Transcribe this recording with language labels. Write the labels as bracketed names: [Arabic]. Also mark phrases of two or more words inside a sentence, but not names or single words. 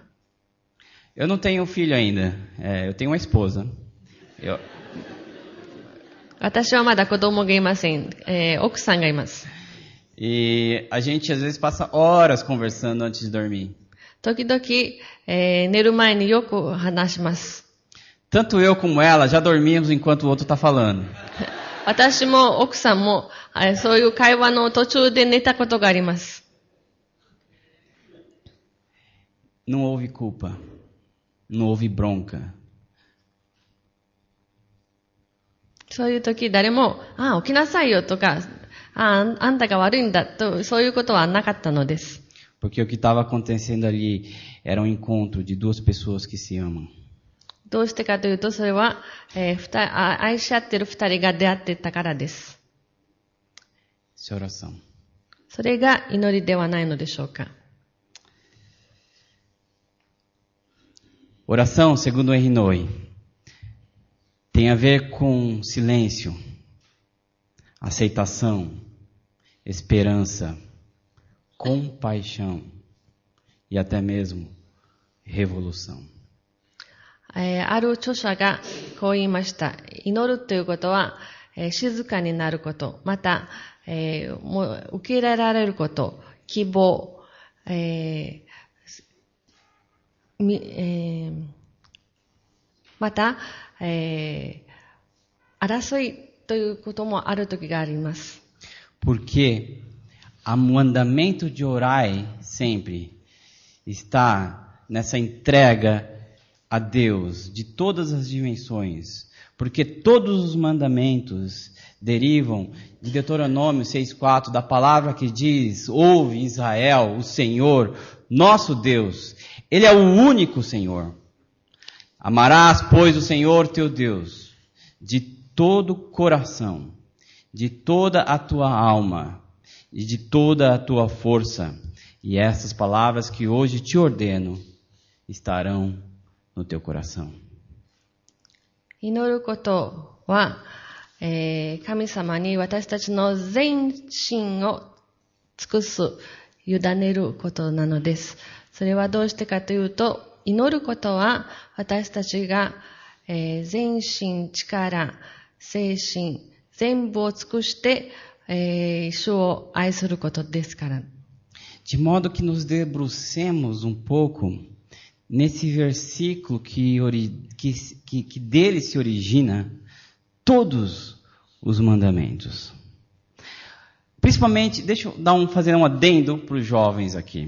[Portuguese] Eu não tenho filho ainda. Eu tenho uma esposa. [Japanese] 私はまだ子供がいません。奥さんがいます。 [Portuguese] E a gente às vezes passa horas conversando antes de dormir. [Japanese] 時々、寝る前によく話します。 [Portuguese] Tanto eu como ela já dormimos enquanto o outro está falando. [Japanese] 私も奥さんも、そういう会話の途中で寝たことがあります。 [Portuguese] Não houve culpa. Não houve bronca. [Japanese] そういう時誰も、起きなさいよとか、あんたが悪いんだと、そういうことはなかったのです。 [Portuguese] Porque o que estava acontecendo ali era um encontro de duas pessoas que se amam. [Japanese] どうしてかというと、それは、愛し合っている二人が出会っていたからです。 [Portuguese] Isso é oração. [Japanese] それが祈りではないのでしょうか。 [Portuguese] Oração, segundo Erinoi, tem a ver com silêncio, aceitação, esperança, compaixão e até mesmo revolução. [Japanese] ある著者がこう言いました。祈るということは、静かになること、また、もう受け入れられること、希望、また、争いということもある時があります。 [Portuguese] Porque o mandamento de orar sempre está nessa entrega a Deus de todas as dimensões. Porque todos os mandamentos derivam de Deuteronômio 6,4, da palavra que diz: ouve Israel, o Senhor, nosso Deus. Ele é o único Senhor. Amarás, pois, o Senhor teu Deus de todo o coração, de toda a tua alma e de toda a tua força. E essas palavras que hoje te ordeno estarão no teu coração. [Japanese] 祈ることは、神様に私たちの全身を尽くす、委ねることなのです。それはどうしてかというと、祈ることは私たちが、全身、力、精神、全部を尽くして、主を愛することですから。 [Portuguese] De modo que nos debrucemos um pouco nesse versículo que dele se origina todos os mandamentos. Principalmente, deixa eu fazer um adendo para os jovens aqui.